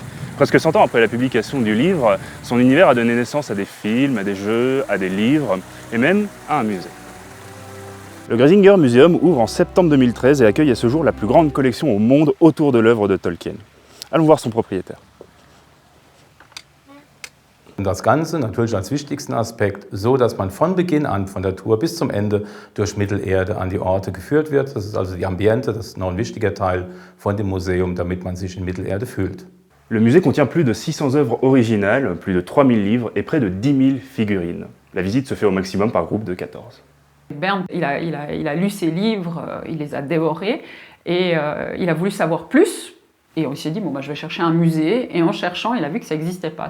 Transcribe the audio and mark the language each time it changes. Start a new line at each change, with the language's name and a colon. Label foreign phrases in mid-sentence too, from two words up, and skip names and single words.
French: Presque 100 ans après la publication du livre, son univers a donné naissance à des films, à des jeux, à des livres et même à un musée. Le Greisinger Museum ouvre en septembre 2013 et accueille à ce jour la plus grande collection au monde autour de l'œuvre de Tolkien. Allons voir son propriétaire.
German: Das Ganze natürlich als wichtigsten Aspekt so, dass man von Beginn an, von der Tour bis zum Ende, durch Mittelerde an die Orte geführt wird. Das ist also die Ambiente, das ist noch ein wichtiger Teil von dem Museum, damit man sich in Mittelerde fühlt.
French: Le musée contient plus de 600 œuvres originales, plus de 3000 livres et près de 10 000 figurines. La visite se fait au maximum par groupe de 14. Bernd, il a lu ses livres, il les a dévorés et il a voulu savoir plus. Et on s'est dit, je vais chercher un musée. Et en cherchant, il a vu que ça n'existait pas.